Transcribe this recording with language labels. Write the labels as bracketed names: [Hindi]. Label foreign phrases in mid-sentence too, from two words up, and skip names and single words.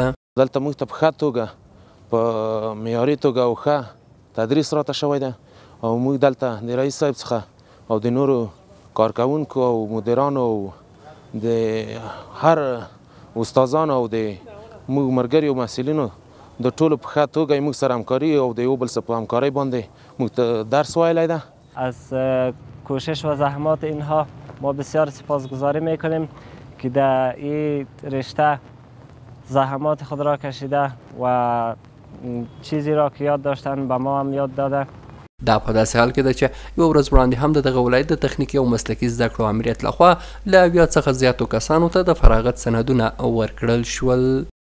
[Pashto] دلته موږ ته په ښه توګه په معیاري توګه او ښه تدریس راته شوی ده او موږ دلته د رئیس صاحب څخه او د نورو کارکوونکو او مدیرانو او د هر استادانو او د موږ ملګري او محصلینو د ټولو په ښه توګه موږ سره همکاري او د یو بل سره په همکارۍ باندې موږ ته درس ویلی ده. [Persian] از کوشش و زحمات اینها ما بسیار سپاسگزاری میکنیم که در این رشته زحمات خود را کشیده و چیزی را که یاد داشتن به ما هم یاد داده. [Pashto] دا په داسې حال کې ده چې یوه ورځ وړاندې هم د دغه ولایت د تخنیکي او مسلکي زده کړو امریت لخوا له 80 څخه زیاتو کسانو ته د فراغت سندونه ورکړل شول.